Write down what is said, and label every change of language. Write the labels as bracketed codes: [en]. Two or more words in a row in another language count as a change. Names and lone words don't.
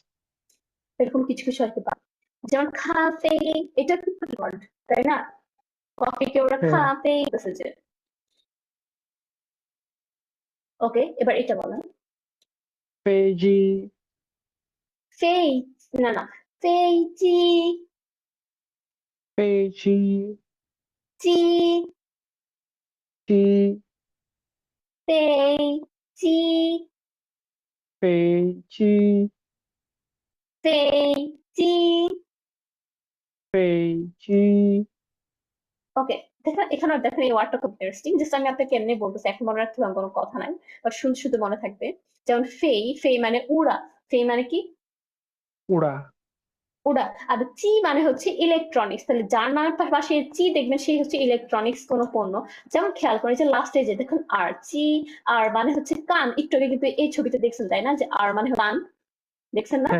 [bn] এরকম কিছু কিছু আর কি যেমন খাপে, এটা কিন্তু ওয়ার্ড, তাই না? কফিকে ওরা হ্যাঁ খাপে বলতেছে যে। ওকে, এবার এটা বলেন। পেজি [zh] 飞 [bn] না না [zh] 飞机飞机机机飞机飞机飞机飞机 [bn] ওকে দেখেন এখানে দেখেন এই ওয়ার্ডটা খুব ইন্টারেস্টিং জাস্ট আমি আপনাকে এমনি বলতেছি এখন মনে রাখতে হবে কোনো কথা নাই বাট শুনতে শুধু মনে থাকবে যেমন ফেই ফেই মানে উড়া ফেই মানে কি উড়া উড়া আর চি মানে হচ্ছে ইলেকট্রনিক্স তাহলে যার নামের পাশে চি দেখবেন সেই হচ্ছে ইলেকট্রনিক্স কোনো পণ্য যেমন খেয়াল করে যে লাস্টে যে দেখুন আর চি আর মানে হচ্ছে কান একটু আগে কিন্তু এই ছবিতে দেখছেন তাই না যে আর মানে কান দেখছেন না